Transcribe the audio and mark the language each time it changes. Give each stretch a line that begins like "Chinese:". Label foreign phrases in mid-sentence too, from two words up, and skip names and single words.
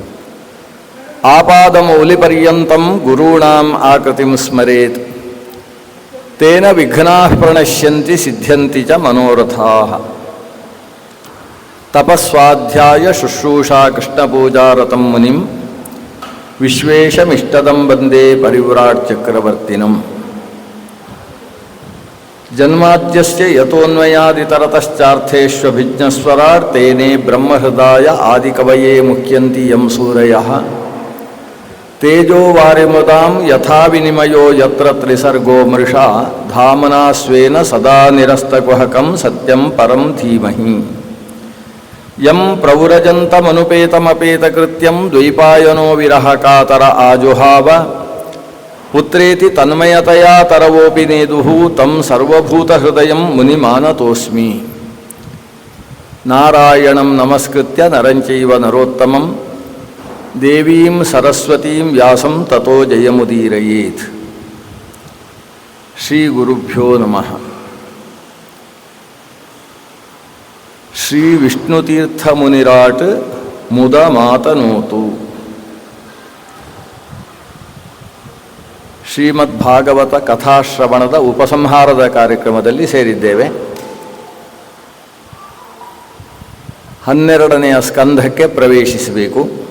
Sanskrit: ಆಪಾದಮೌಲಿಪರ್ಯಂತಂ ಗುರುಣಾಂ ಆಕೃತಿಂ ಸ್ಮರೇತ್ ತೇನ ವಿಘ್ನಾಃ ಪ್ರಣಶ್ಯಂತಿ ಸಿದ್ಧ್ಯಂತಿ ಚ ಮನೋರಥಾಃ ತಪಸ್ವಾಧ್ಯಾಯ ಶುಶ್ರೂಷಾ ಕೃಷ್ಣಪೂಜಾರತಂ ಮುನಿಂ ವಿಶ್ವೇಶಮಿಷ್ಟದಂ ವಂದೇ ಪರಿವ್ರಾಟ್ ಚಕ್ರವರ್ತಿನಂ ಜನ್ಮಾದ್ಯಸ್ಯ ಯತೋನ್ಮಯಾದಿತರತಶ್ಚಾರ್ಥೇಷ್ವಭಿಜ್ಞಸ್ವರಾಟ್ ತೇನೇ ಬ್ರಹ್ಮಹೃದಾಯ ಆದಿಕವಯೇ ಮುಖ್ಯಂತಿ ಯಂ ಸೂರಯಃ ತೇಜೋ ವಾರಿಮೃತಾಂ ಯಥಾ ವಿನಿಮಯೋ ಯತ್ರ ತ್ರಿಸರ್ಗೋ ಮೃಷಾ ಧಾಮನಾ ಸ್ವೇನ ಸದಾ ನಿರಸ್ತಕುಹಕಂ ಸತ್ಯಂ ಪರಂ ಧೀಮಹಿ ಯಂ ಪ್ರವ್ರಜಂತಮನುಪೇತಮಪೇತಕೃತ್ಯಂ ದ್ವೈಪಾಯನೋ ವಿರಹ ಕಾತರ ಆಜುಹಾವ ಪುತ್ರೇತಿ ತನ್ಮಯತಯಾ ತರವೋಪಿ ನೇದುಃ ತಂ ಸರ್ವಭೂತಹೃದಯಂ ಮುನಿಮಾನತೋಸ್ಮಿ ನಾರಾಯಣಂ ನಮಸ್ಕೃತ್ಯ ನರಂಚೈವ ನರೋತ್ತಮಂ ದೇವೀಂ ಸರಸ್ವತೀಂ ವ್ಯಾಸಂ ತತೋ ಜಯಮುದೀರಯೇತ್. ಶ್ರೀ ಗುರುಭ್ಯೋ ನಮಃ. ಶ್ರೀ ವಿಷ್ಣುತೀರ್ಥ ಮುನಿರಾಟ್ ಮುದ ಮಾತನೋತು.
Kannada: ಶ್ರೀಮದ್ಭಾಗವತ ಕಥಾಶ್ರವಣದ ಉಪಸಂಹಾರದ ಕಾರ್ಯಕ್ರಮದಲ್ಲಿ ಸೇರಿದ್ದೇವೆ. 12ನೆಯ ಸ್ಕಂಧಕ್ಕೆ ಪ್ರವೇಶಿಸಬೇಕು.